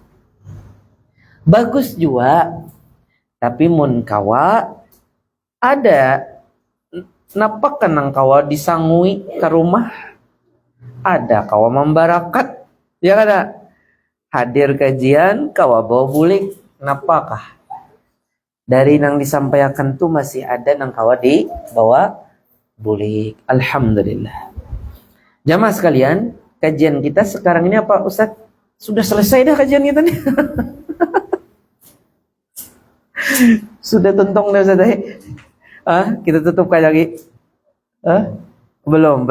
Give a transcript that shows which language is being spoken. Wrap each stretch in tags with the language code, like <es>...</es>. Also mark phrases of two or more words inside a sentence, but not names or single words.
<bjn>Bagus juga, tapi mun kawa ada napak nang kawa disangui ke rumah, ada kawa membarakat, ya kada, hadir kajian kawa bawa bulik, napakah dari nang disampaikan tuh masih ada nang kawa di bawa bulik. Alhamdulillah.</bjn> <id>Jamaah sekalian, kajian kita sekarang ini apa Ustaz? Sudah selesai dah kajian kita nih. Sudah tuntung dah Ustaz. Kita tutup kali lagi. Belum.</id>